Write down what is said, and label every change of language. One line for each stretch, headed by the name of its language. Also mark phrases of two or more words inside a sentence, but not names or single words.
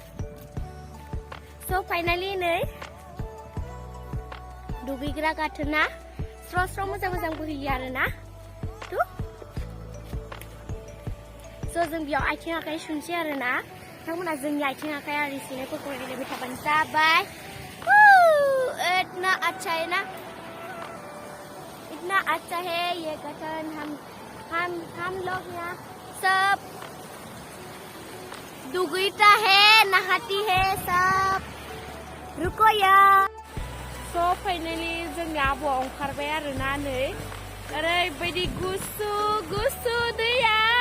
English: so finally
Bodo: नै दुगैग्रा गाथोना स्र' मोजां बोहैयो आरोना। स' जों बेयाव आथिं आखाइ सुनसै आरोना। नोंथांमोना जोंनि आथिं आखाइ आरि सुनायफोरखौ नायलांबाय थाबानो जाबाय।
Hindi: इतना अच्छा है ना, इतना अच्छा है ये गठन। हम लोग यहाँ सब दुगैता है, नहाती है सब।
Bodo: रुको या
English: so finally
Bodo: जोंनि आब'आ ओंखारबाय आरोना नै ओरैबायदि गुसु गुसु दैया